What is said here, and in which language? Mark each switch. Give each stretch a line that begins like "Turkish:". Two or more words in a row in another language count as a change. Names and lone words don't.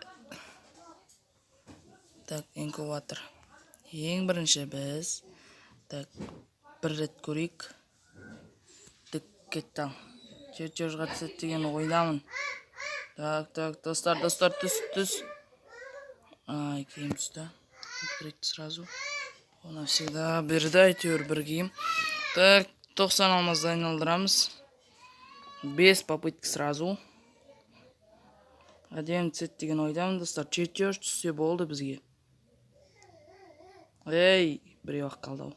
Russian: Так, инкубатор.
Kazakh: Ең бірінші біз бір рет көрейік. Кетті. Чертежға түсет деген ойдамын. Так, достар, түс. Киім түсті.
Russian: Открыть сразу. Она всегда
Kazakh: берді, әйтеуір бір киім. Так, 90 алмазды айналдырамыз.
Russian: 5 попытки сразу.
Kazakh: Әдем түсет деген ойдамын, достар. Чертеж түссе болды бізге. Біреу ақ қалды.